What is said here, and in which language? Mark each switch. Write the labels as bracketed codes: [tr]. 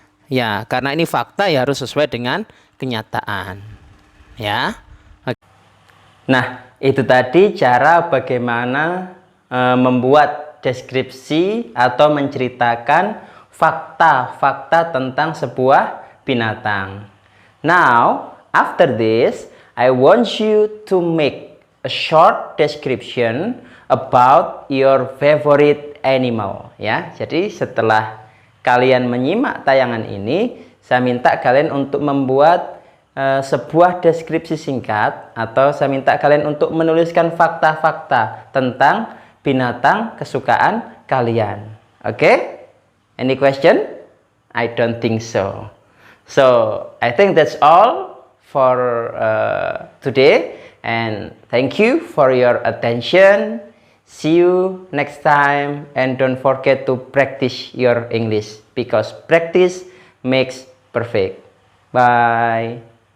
[id] Ya, karena ini fakta ya harus sesuai dengan kenyataan, ya. Nah, itu tadi cara bagaimana membuat deskripsi atau menceritakan fakta-fakta tentang sebuah binatang. [en] Now, after this, I want you to make a short description about your favorite animal, ya. [id] Jadi setelah kalian menyimak tayangan ini, saya minta kalian untuk membuat sebuah deskripsi singkat, atau saya minta kalian untuk menuliskan fakta-fakta tentang binatang kesukaan kalian. [en] Oke? Any question? I don't think so. So, I think that's all for today. And thank you for your attention. See you next time, and don't forget to practice your English because practice makes perfect. Bye.